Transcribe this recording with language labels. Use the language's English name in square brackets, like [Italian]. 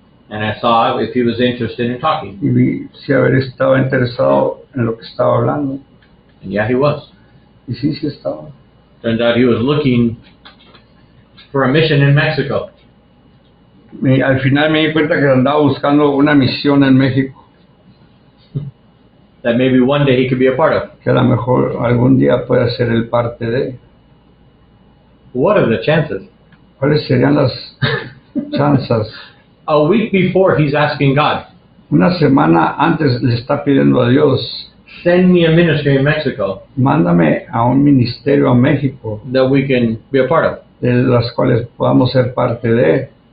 [English] And I saw if he was interested in talking. [Spanish] Y vi si estaba interesado en lo que estaba hablando. [English] And yeah, he was. [Spanish] Y sí estaba. [English] Turned out he was looking for a mission in Mexico. [Spanish] Al final me di cuenta que andaba buscando una misión en México, [English] That maybe one day he could be a part of. [Spanish] que a lo mejor algún día pueda ser el parte de. [English] What are the chances? [Spanish] ¿Cuáles serían las chances? [English] A week before, he's asking God, [Spanish] Una semana antes le está pidiendo a Dios, [English] send me a ministry in Mexico [Spanish] mándame a un ministerio a México, [English] that we can be a part of. [Spanish] de las cuales podamos ser parte de.